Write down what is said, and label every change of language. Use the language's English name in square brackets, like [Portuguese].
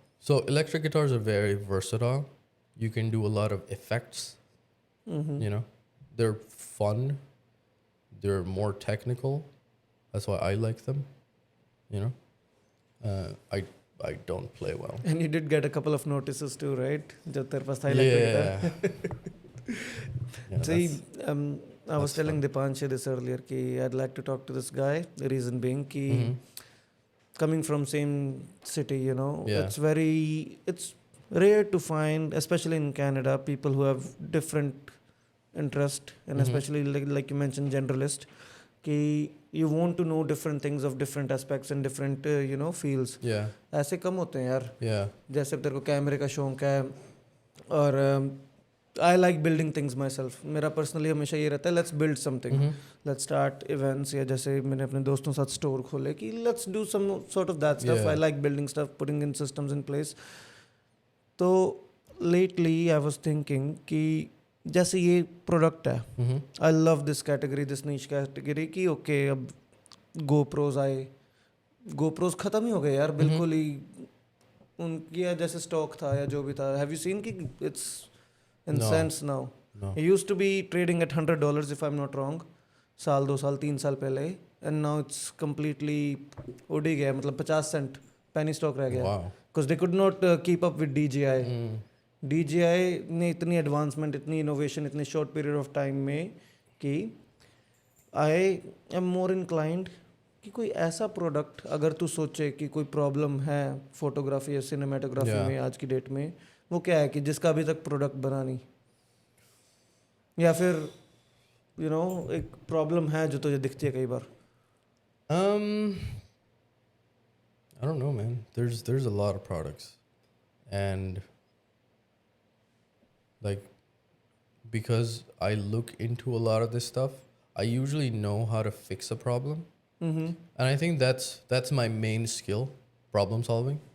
[English] so electric guitars are very versatile. You can do a lot of effects. You know, they're fun. They're more technical. That's why I like them. You know, I don't play well. And you did get a couple of notices too, right? [Hindi] जब तेरे पास था electric guitar. [English] Yeah, See, that's- I was telling Dipanshu this earlier कि I'd like to talk to this guy. The reason being कि coming from same city, you know, Yeah. it's rare to find, especially in Canada, people who have different interest, and especially like you mentioned, generalist, कि you want to know different things of different aspects and different fields. Yeah. [Hindi] ऐसे कम होते हैं यार. [English] Yeah. [Hindi] जैसे तेरे को कैमरे का शौक है और [English] I like building things myself. [Hindi] मेरा पर्सनली हमेशा ये रहता है [English] let's build something, let's start events, [Hindi] या जैसे मैंने अपने दोस्तों के साथ स्टोर खोले कि [English] Let's do some sort of that stuff. I like building stuff, putting in systems in place. तो lately I was thinking [Hindi] कि जैसे ये प्रोडक्ट है, [English] I love this category, this niche category [Hindi] कि ओके अब गोप्रोज आए. गोप्रोज ख़त्म ही हो गए यार बिल्कुल ही. उनकी या जैसे स्टॉक था या जो भी था, [English] Have you seen कि it's in sense now. It used to be trading at $100 if I'm not wrong. [Hindi] साल 2 साल 3 साल पहले, [English] and now it's completely [Hindi] उड़ ही गया. मतलब 50 सेंट penny stock रह गया. [English] Wow. Because they could not keep up with DJI. [Hindi] DJI ने इतनी एडवांसमेंट, इतनी इनोवेशन इतने शॉर्ट पीरियड ऑफ टाइम में कि [English] I am more inclined [Hindi] कि कोई ऐसा प्रोडक्ट अगर तू सोचे कि कोई प्रॉब्लम है फोटोग्राफी या सिनेमाटोग्राफी [English] Yeah. [Hindi] में आज की डेट में, वो क्या है कि जिसका अभी तक प्रोडक्ट बना नहीं, या फिर एक प्रॉब्लम है जो तुझे दिखती है कई बार. [English] I don't know, man. There's a lot of products, and like because I look into a lot of this stuff, I usually know how to fix a problem, and I think that's my main skill, problem solving.